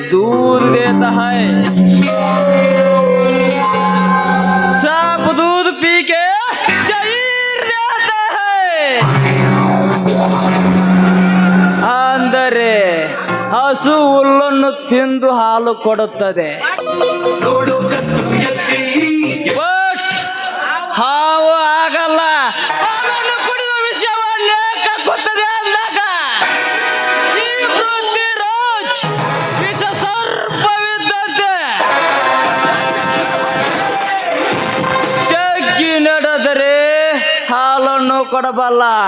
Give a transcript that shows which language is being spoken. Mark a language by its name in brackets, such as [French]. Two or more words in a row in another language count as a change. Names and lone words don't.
[Hindi] दूध देता है, सांप दूध पी के जहीर देता है. [Kannada] ಅಂದರೆ ಹಸು ಹುಲ್ಲನ್ನು ತಿಂದು ಹಾಲು ಕೊಡುತ್ತದೆ. ಬಟ್ ಹಾವು ಆಗಲ್ಲ, ಹಾಲನ್ನು ಕುಡಿದ ವಿಷಯವನ್ನೇ ಕಕ್ಕುತ್ತದೆ ಅಂದಾಗ ಈ ಪೃಥ್ವಿರಾಜ್ ವಿಷ ಸರ್ಪವಿದ್ದಂತೆ ಜಗ್ಗಿ ನಡೆದರೆ ಹಾಲನ್ನು ಕೊಡಬಲ್ಲ.